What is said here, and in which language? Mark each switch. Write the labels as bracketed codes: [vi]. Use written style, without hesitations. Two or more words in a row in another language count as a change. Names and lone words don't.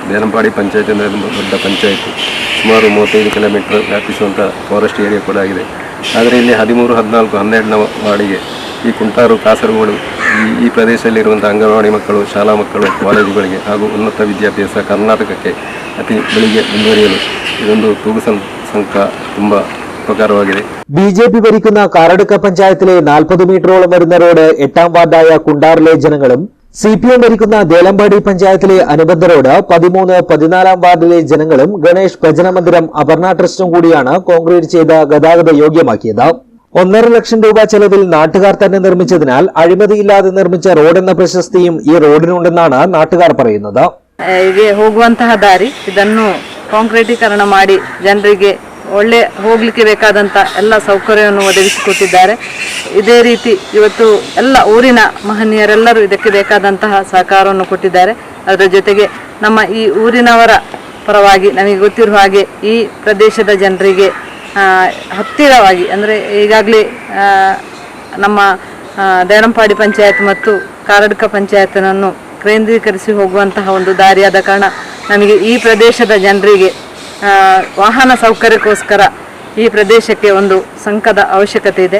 [kn] ದೇಲಂಪಾಡಿ ಪಂಚಾಯತ್ ಅಂದರೆ ತುಂಬ ದೊಡ್ಡ ಪಂಚಾಯತ್, ಸುಮಾರು 35 ಕಿಲೋಮೀಟರ್ ವ್ಯಾಪಿಸುವಂಥ [en] forest area [kn] ಕೂಡ ಆಗಿದೆ. ಆದರೆ ಇಲ್ಲಿ 13, 14, 12ನೇ ವಾರ್ಡಿಗೆ ಈ ಕುಂಟಾರು, ಕಾಸರಗೋಡು ಈ ಪ್ರದೇಶದಲ್ಲಿರುವಂಥ ಅಂಗನವಾಡಿ ಮಕ್ಕಳು, ಶಾಲಾ ಮಕ್ಕಳು, ಕಾಲೇಜುಗಳಿಗೆ ಹಾಗೂ ಉನ್ನತ ವಿದ್ಯಾಭ್ಯಾಸ ಕರ್ನಾಟಕಕ್ಕೆ ಅತಿ ಬೆಳಿಗ್ಗೆ ಮುಂದುವರಿಯಲು ಇದೊಂದು ತೂಗು ಸಂಘ ತುಂಬ ഉപകാരമാಗಿದೆ. [ml] ബിജെപി ഭരിക്കുന്ന കാറടുക്ക പഞ്ചായത്തിലെ 40 മീറ്ററോളം വരുന്ന റോഡ് 8ാം വാർഡായ കുണ്ടാറിലെ ജനങ്ങളും CPM ഭരിക്കുന്ന ദേലമ്പാടി പഞ്ചായത്തിലെ അനുബന്ധ റോഡ് 13, 14ാം വാർഡിലെ ജനങ്ങളും ഗണേഷ് ഭജന മന്ദിരം, അപർണ ട്രസ്റ്റും കൂടിയാണ് കോൺക്രീറ്റ് ചെയ്ത് ഗതാഗത യോഗ്യമാക്കിയത്. 1.5 ലക്ഷം രൂപ ചെലവിൽ നാട്ടുകാർ തന്നെ നിർമ്മിച്ചതിനാൽ അഴിമതിയില്ലാതെ നിർമ്മിച്ച റോഡെന്ന പ്രശസ്തിയും ഈ റോഡിനുണ്ടെന്നാണ് നാട്ടുകാർ പറയുന്നത്. [kn] ಹೋಗುವಂತಹ ದಾರಿ ಇದನ್ನು ಕಾಂಕ್ರೀಟೀಕರಣ ಮಾಡಿ ಜನರಿಗೆ ಒಳ್ಳೆ ಹೋಗ್ಲಿಕ್ಕೆ ಬೇಕಾದಂಥ ಎಲ್ಲ ಸೌಕರ್ಯವನ್ನು ಒದಗಿಸಿಕೊಟ್ಟಿದ್ದಾರೆ. ಇದೇ ರೀತಿ ಇವತ್ತು ಎಲ್ಲ ಊರಿನ ಮಹನೀಯರೆಲ್ಲರೂ ಇದಕ್ಕೆ ಬೇಕಾದಂತಹ ಸಹಕಾರವನ್ನು ಕೊಟ್ಟಿದ್ದಾರೆ. ಅದರ ಜೊತೆಗೆ ನಮ್ಮ ಈ ಊರಿನವರ ಪರವಾಗಿ ನಮಗೆ ಗೊತ್ತಿರುವ ಹಾಗೆ ಈ ಪ್ರದೇಶದ ಜನರಿಗೆ ಹತ್ತಿರವಾಗಿ ಅಂದರೆ ಈಗಾಗಲೇ ನಮ್ಮ ದೇಲಂಪಾಡಿ ಪಂಚಾಯತ್ ಮತ್ತು ಕಾರಡ್ಕ ಪಂಚಾಯತನನ್ನು ಕೇಂದ್ರೀಕರಿಸಿ ಹೋಗುವಂತಹ ಒಂದು ದಾರಿಯಾದ ಕಾರಣ ನಮಗೆ ಈ ಪ್ರದೇಶದ ಜನರಿಗೆ ವಾಹನ ಸೌಕರ್ಯಕ್ಕೋಸ್ಕರ ಈ ಪ್ರದೇಶಕ್ಕೆ ಒಂದು ಸಂಘದ ಅವಶ್ಯಕತೆ ಇದೆ.